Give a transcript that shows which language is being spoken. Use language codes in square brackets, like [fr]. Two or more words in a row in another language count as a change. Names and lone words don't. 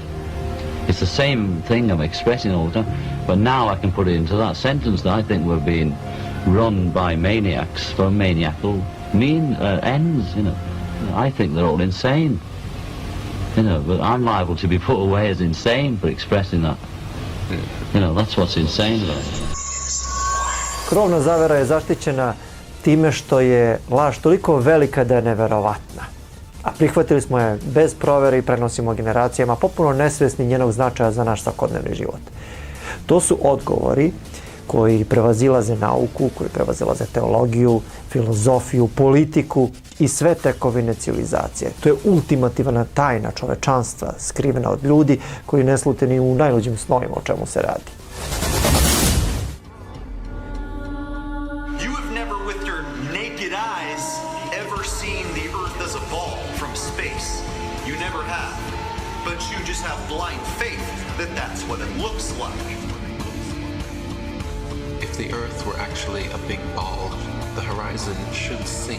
[en] It's the same thing I'm expressing all the time, but now I can put it into that sentence that I think we're being run by maniacs for maniacal ends, you know. I think they're all insane, you know, but I'm liable to be put away as insane for expressing that. You know, that's what's insane about it. [sr] Krovna zavera je zaštićena time što je laž toliko velika da je neverovatna. A prihvatili smo je bez provere i prenosimo generacijama, popuno nesvjesni njenog značaja za naš svakodnevni život. To su odgovori koji prevazilaze nauku, koji prevazilaze teologiju, filozofiju, politiku i sve tekovine civilizacije. To je ultimativna tajna čovečanstva, skrivena od ljudi koji ne slute ni u najluđim snovima o čemu se radi. [en] If the Earth were actually a big ball, the horizon should sink